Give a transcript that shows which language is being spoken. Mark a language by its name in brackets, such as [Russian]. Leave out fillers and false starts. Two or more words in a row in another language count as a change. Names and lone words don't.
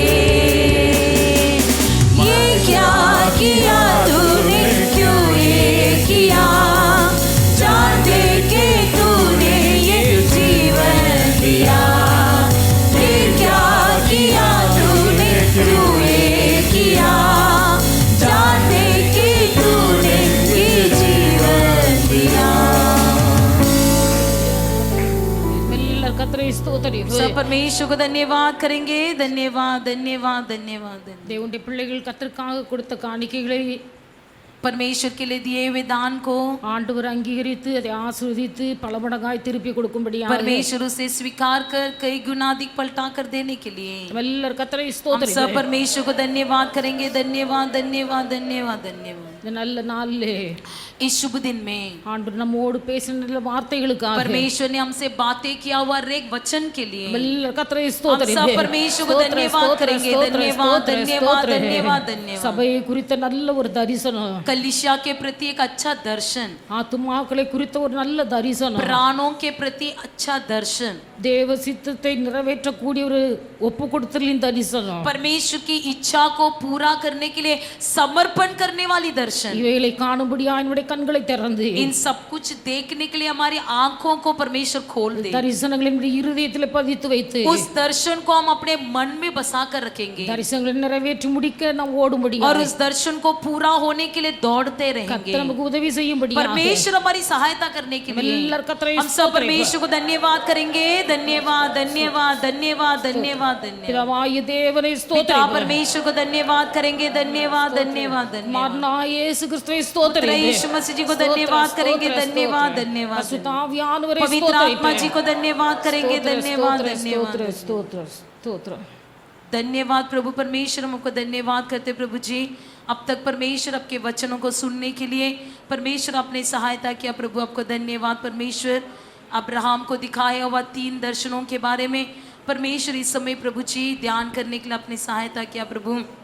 [Hindi] ये क्या किया तूने, क्यों ये किया, जाने के तूने ये जीवन दिया। ये क्या किया तूने, क्यों ये किया, जाने के तूने ये जीवन दिया। [Tamil] எல்லாரும் கர்த்தரை ஸ்தோத்திரிப்பு. [Hindi] सब परमेश्वर को धन्यवाद करेंगे। धन्यवाद धन्यवाद धन्यवाद धन्यवाद। [Tamil] தேவனுடைய பிள்ளைகள் கர்த்தருக்காக கொடுத்த காணிக்கைகளை [Hindi] परमेश्वर के लिए दिए हुए दान को [Tamil] ஆண்டவர் அங்கீகரித்து அதை ஆசீர்வதித்து பல மடங்காய் திருப்பி கொடுக்கும்படியாக [Hindi] परमेश्वर उसे स्वीकार कर कई गुना अधिक पलटा कर देने के लिए [Tamil] எல்லாரும் கர்த்தரை [Hindi] हम सब [Tamil] ஸ்தோத்திரிப்பு. [Hindi] परमेश्वर को धन्यवाद करेंगे। धन्यवाद धन्यवाद धन्यवाद धन्यवाद। [Tamil] இந்த நல்ல நாளிலே [Hindi] इस शुभ दिन में [Tamil] ஆண்டவர் நம்மோடு பேசின வார்த்தைகளுக்காக [Hindi] परमेश्वर ने हमसे बातें किया हुआ हर एक वचन के लिए [Tamil] எல்லாரும் கர்த்தரை [Hindi] हम [Tamil] ஸ்தோத்திரிப்பு. [Hindi] सब परमेश्वर को धन्यवाद करेंगे। धन्यवाद धन्यवाद धन्यवाद धन्यवाद। [Tamil] சபையை குறித்த நல்ல ஒரு தரிசனம், [Hindi] कलीसिया के प्रति एक अच्छा दर्शन, [Tamil] ஆத்துமாக்களை குறித்த ஒரு நல்ல தரிசனம், [Hindi] प्राणों के प्रति अच्छा दर्शन, [Tamil] தேவ சித்தத்தை நிறைவேற்றக்கூடிய ஒரு ஒப்பு கொடுத்தலின் தரிசனம், [Hindi] परमेश्वर की इच्छा को पूरा करने के लिए समर्पण करने वाली दर्शन। [Tamil] இவைகளை காணும்படியா என்னுடைய கண்களை திறந்து [Hindi] इन सब कुछ देखने के लिए हमारी आंखों को परमेश्वर खोल दे। [Tamil] தரிசனங்களை நம்முடைய இருதயத்தில் பதித்து வைத்து [Hindi] उस दर्शन को हम अपने मन में बसा कर रखेंगे [Tamil] தரிசனங்களை நிறைவேற்றி முடிக்க நாம் ஓடும்படியா [Hindi] और उस दर्शन को पूरा होने के लिए दौड़ते रहेंगे। [Tamil] கர்த்தர் நமக்கு உதவி செய்யும்படியா [Hindi] परमेश्वर हमारी सहायता करने के लिए [Tamil] எல்லாரும் கர்த்தரை [Hindi] हम सब परमेश्वर को धन्यवाद करेंगे। धन्यवाद धन्यवाद धन्यवाद धन्यवाद धन्यवाद। [Tamil] பிதாவாகிய தேவனை [Hindi] पिता [Tamil] ஸ்தோத்திரிப்பு. [Hindi] परमेश्वर को धन्यवाद करेंगे। धन्यवाद धन्यवाद धन्यवाद। [Tamil] மாறனாகிய இயேசு கிறிஸ்துவை [Hindi] पुत्र [Tamil] ஸ்தோத்திரிப்பு. [Hindi] यीशु मसीह जी को धन्यवाद करेंगे। धन्यवाद धन्यवाद। [Tamil] பரிசுத்த ஆவியானவரை [Hindi] पवित्र आत्मा जी [Tamil] ஸ்தோத்திரிப்பு. [Hindi] को धन्यवाद करेंगे। धन्यवाद धन्यवाद [Tamil] ஸ்தோத்திரம் ஸ்தோத்திரம் ஸ்தோத்திரம். [Hindi] धन्यवाद प्रभु परमेश्वर। हमको धन्यवाद करते प्रभु जी। अब तक परमेश्वर आपके वचनों को सुनने के लिए परमेश्वर आपने सहायता किया प्रभु, आपको धन्यवाद परमेश्वर। अब्राहम को दिखाया हुआ 3 दर्शनों के बारे में परमेश्वर इस समय प्रभु जी ध्यान करने के लिए अपनी सहायता किया प्रभु।